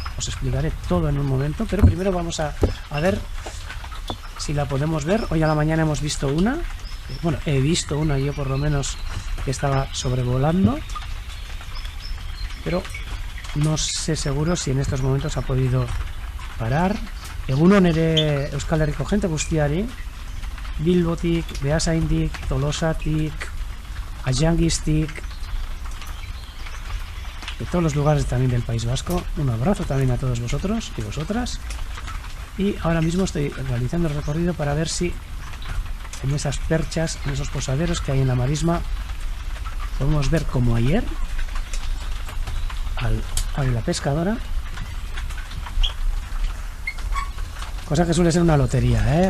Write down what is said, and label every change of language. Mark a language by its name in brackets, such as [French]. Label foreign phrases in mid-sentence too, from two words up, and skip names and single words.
[Spanish] Os explicaré todo en un momento, pero primero vamos a ver si la podemos ver. Hoy a la mañana hemos visto una, bueno, he visto una yo por lo menos, que estaba sobrevolando, pero no sé seguro si en estos momentos ha podido parar. [Basque] Egunon ere Euskal Herriko jente guztiari, Bilbotik, Beasaindik, Tolosatik, Ayangistik, [Spanish] de todos los lugares también del País Vasco. Un abrazo también a todos vosotros y vosotras. Y ahora mismo estoy realizando el recorrido para ver si en esas perchas, en esos posaderos que hay en la marisma, podemos ver como ayer al águila pescadora, cosa que suele ser una lotería, ¿eh?